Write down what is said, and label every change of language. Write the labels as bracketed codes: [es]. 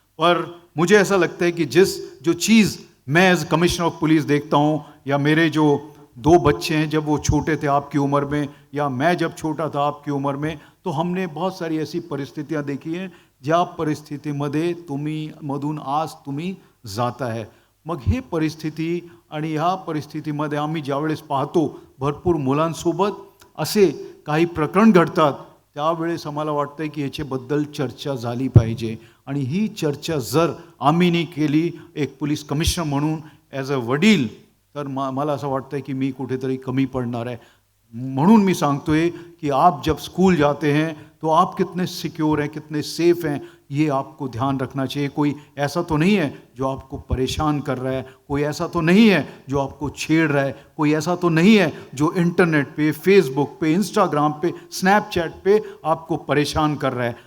[hi] पर मुझे ऐसा लगता है कि जो चीज़ मैं एज कमिश्नर ऑफ पुलिस देखता हूँ, या मेरे जो 2 बच्चे हैं जब वो छोटे थे आपकी उम्र में, या मैं जब छोटा था आपकी उम्र में, तो हमने बहुत सारी ऐसी परिस्थितियां देखी हैं [mr] ज्या परिस्थितीमध्ये मधून आज तुम्ही जाता [hi] है. [mr] मग हे परिस्थिती आणि ह्या परिस्थितीमध्ये आम्ही ज्यावेळेस पाहतो भरपूर मुलांसोबत असे काही प्रकरण घडतात, त्यावेळेस आम्हाला वाटतं की याच्याबद्दल चर्चा झाली पाहिजे. आणि ही चर्चा जर आम्ही नाही केली एक पोलीस कमिशनर म्हणून ॲज अ वडील, तर मला असं वाटतं की मी कुठेतरी कमी पडणार आहे. म्हणून मी सांगतोय [hi] कि आप जब स्कूल जाते हैं तो आप कितने सिक्योर हैं, कितने सेफ हैं, ये आपको ध्यान रखना चाहिए. कोई ऐसा तो नहीं है जो आपको परेशान कर रहा है, कोई ऐसा तो नहीं है जो आपको छेड़ रहा है, कोई ऐसा तो नहीं है जो इंटरनेट पे, फेसबुक पे, इंस्टाग्राम पे, स्नैपचैट पे आपको परेशान कर रहा है.